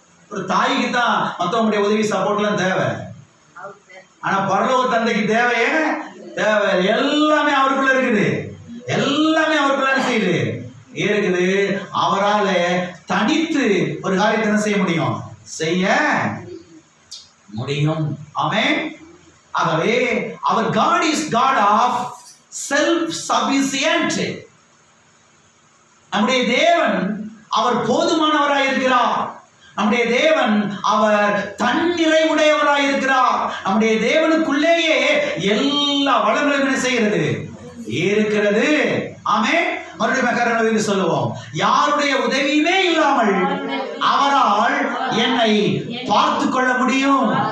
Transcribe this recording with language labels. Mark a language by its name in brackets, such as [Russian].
[Tamil] ஒரு தாய்க்கு தான் மற்றவங்களுடைய உதவி சப்போர்ட்லாம் தேவை. ஆனா பரலோக தந்தைக்கு தேவையே தேவை. எல்லாமே அவருக்குள்ள இருக்குது. எல்லாமே அவருக்குள்ள செய்யுது இருக்குது. அவரால் தனித்து ஒரு காரியத்தை என்ன செய்ய முடியும்? செய்ய முடியும். ஆமென். ஆகவே அவர் [English] God is God of self sufficient. [Tamil] நம்முடைய தேவன் அவர் போதுமானவராய் இருக்கிறார். நம்முடைய தேவன் அவர் தன்னிறைவுடையவராய் இருக்கிறார். நம்முடைய தேவனுக்குள்ளேயே எல்லா வளங்களும் என்ன செய்கிறது? இருக்கிறது. ஆமென். மறுபடியும் சொல்லுவோம், யாருடைய உதவியுமே இல்லாமல் அவரால் என்னை பார்த்து கொள்ள முடியும்.